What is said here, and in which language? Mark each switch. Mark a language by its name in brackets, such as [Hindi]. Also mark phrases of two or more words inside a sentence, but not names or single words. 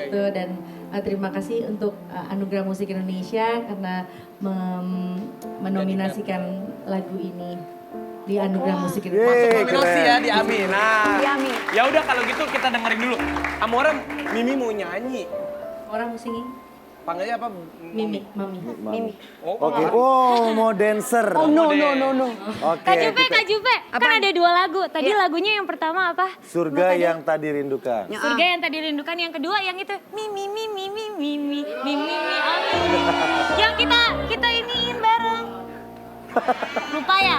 [Indonesian] gitu, dan terima kasih untuk Anugerah Musik Indonesia karena menominasikan lagu ini di Anugerah Musik Indonesia. Masuk Yeay, nominasi keren. ya di AMI. Nah, Di AMI. ya udah kalau gitu kita dengerin dulu. Amora, Mimi mau nyanyi. Orang mau singing? Panggilnya apa? Mimi, Mami. Mimi. Oke, oh mau dancer. [English] Oh no. [Indonesian] Oke, Kak Jupe, kita- Kak Jupe, kan ada 2 lagu. Tadi lagunya yang pertama apa? Surga yang tadi rindukan. Ya, Surga yang tadi rindukan, yang kedua yang itu Mimi Mimi Mimi Mimi Mimi Mimi. Yang kita iniin bareng. Lupa ya?